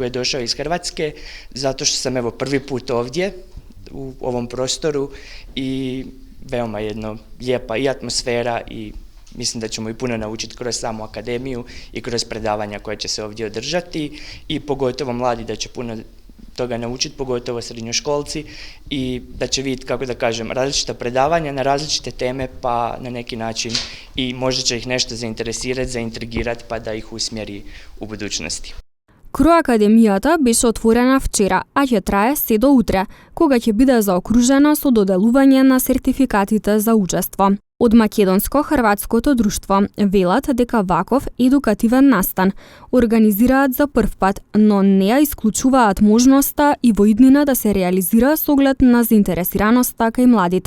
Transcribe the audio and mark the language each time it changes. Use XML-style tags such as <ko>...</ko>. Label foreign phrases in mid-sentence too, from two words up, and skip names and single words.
<hr>je došao iz Hrvatske, zato što sam evo prvi put ovdje u ovom prostoru i veoma jedno lijepa i atmosfera i mislim da ćemo i puno naučiti kroz samu akademiju i kroz predavanja koja će se ovdje održati i pogotovo mladi da će puno toga naučiti, pogotovo srednjoškolci i da će vidjeti, kako da kažem, različita predavanja na različite teme pa na neki način i možda će ih nešto zainteresirati, zaintrigirati pa da ih usmjeri u budućnosti.</hr> <mk>Кроакадемијата беше отворена вчера, а ќе трае се до утре, кога ќе биде заокружена со доделување на сертификатите за учество. Од Македонско-хрватското друштво велат дека ваков едукативен настан организираат за прв пат, но не ја исклучуваат можноста и во иднина да се реализира со оглед на заинтересираноста кај младите.</mk>